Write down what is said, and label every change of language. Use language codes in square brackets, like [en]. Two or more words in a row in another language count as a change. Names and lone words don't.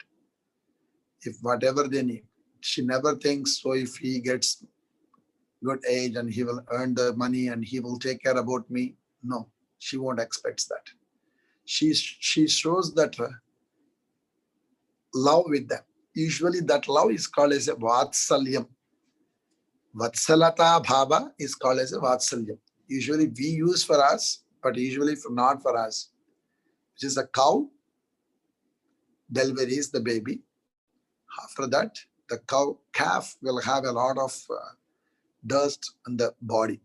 [en] If whatever they need, she never thinks, so if he gets good age and he will earn the money and he will take care about me. No, she won't expect that. She shows that love with them. Usually that love is called as a vatsalyam. [sa] Vatsalata bhava [en] is called as a vatsalyam. Usually we use for us, but usually not for us. Which is a cow deliveries the baby. After that, the calf will have a lot of dust on the body.